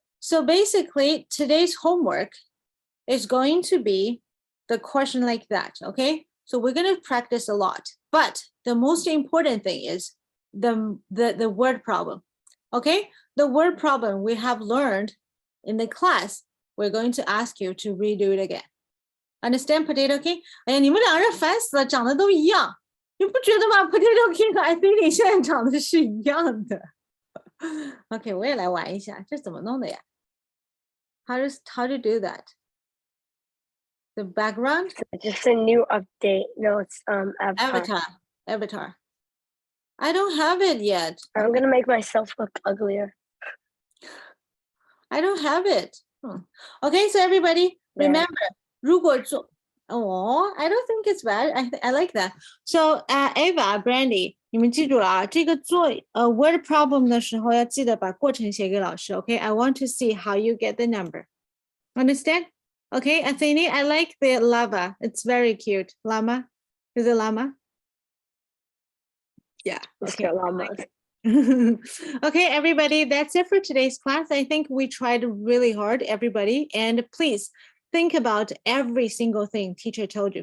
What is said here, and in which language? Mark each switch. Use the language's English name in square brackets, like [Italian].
[English] So basically, today's homework is going to be the question like that, okay? So we're going to practice a lot, but the most important thing is the word problem, okay? The word problem we have learned in the class, we're going to ask you to redo it again. Understand, Potato King? [Chinese] 哎呀，你们两人烦死了，长得都一样，你不觉得吗 ？Potato King 和 Athene 现在长得是一样的。 OK， 我也来玩一下，这怎么弄的呀 [English] how to do that? The background? Just a new update. No, it's Avatar. I don't have it yet. I'm gonna make myself look uglier. I don't have it. Okay, so everybody There. remember, [Chinese] 如果做 [English] Oh, I don't think it's bad. I like that. [Chinese] So, Ava, Brandy, 你们记住了啊，这个做word problem 的时候要记得把过程写给老师。 [English] Okay, I want to see how you get the number. Understand? Okay, Athene, I like the lava. It's very cute. Llama, is it llama? Yeah. Let's Okay. go llamas. Okay, everybody, that's it for today's class. I think we tried really hard, everybody, and please think about every single thing teacher told you.